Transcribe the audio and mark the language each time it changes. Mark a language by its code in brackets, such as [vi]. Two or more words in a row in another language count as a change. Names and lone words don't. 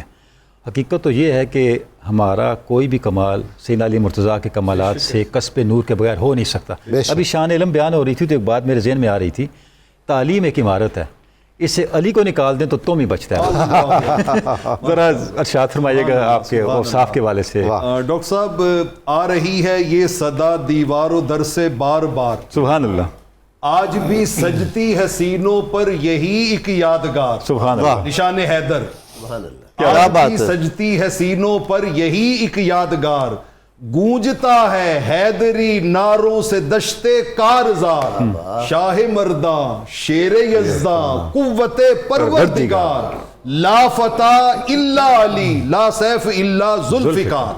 [ur] حقیقت تو یہ ہے کہ ہمارا کوئی بھی کمال سیدنا علی مرتضیٰ کے کمالات سے کسب نور کے بغیر ہو نہیں سکتا۔ ابھی شان علم بیان ہو رہی تھی تو ایک بات میرے ذہن میں آ رہی تھی، تعلیم ایک عمارت ہے، اس سے علی کو نکال دیں تو تم ہی بچتا ہے۔ ذرا ارشاد فرمائیے گا آپ کے اوصاف کے والے سے۔ ڈاکٹر صاحب، آ رہی ہے یہ صدا دیوار و در سے بار بار، [ar] سبحان اللہ، [ur] آج بھی سجتی ہے سینوں پر یہی ایک یادگار، [ar] سبحان اللہ، [ur] نشان حیدر، [ar] سبحان اللہ۔ [ur] آج بھی سجتی ہے سینوں پر یہی ایک یادگار، گونجتا ہے حیدری ناروں سے دشتے کارزار، شاہ مرداں شیر یزداں قوت پروردگار، [ar] لا فتح الا علی لا سیف الا ذوالفقار۔